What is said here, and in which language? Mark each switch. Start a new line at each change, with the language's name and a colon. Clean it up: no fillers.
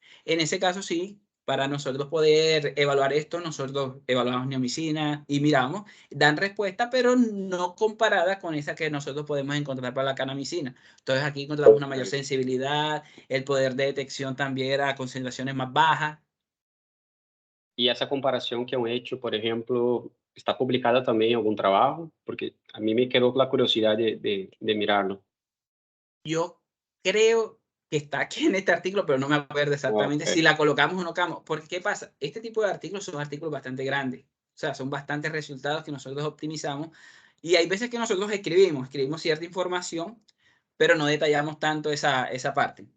Spanish: En ese caso, sí, para nosotros poder evaluar esto, nosotros evaluamos neomicina y miramos, dan respuesta, pero no comparada con esa que nosotros podemos encontrar para la kanamicina. Entonces aquí encontramos una mayor sensibilidad, el poder de detección también era a concentraciones más bajas.
Portuguese: E essa comparação que eu hecho, por exemplo, está publicada também em algum trabalho? Porque a mim me quedou a curiosidade de mirarlo.
Spanish: Yo creo que está aquí en este artículo, pero no me acuerdo exactamente si la colocamos o no colocamos. Porque, ¿qué pasa? Este tipo de artículos son artículos bastante grandes. O sea, son bastantes resultados que nosotros optimizamos. Y hay veces que nosotros escribimos cierta información, pero no detallamos tanto esa parte.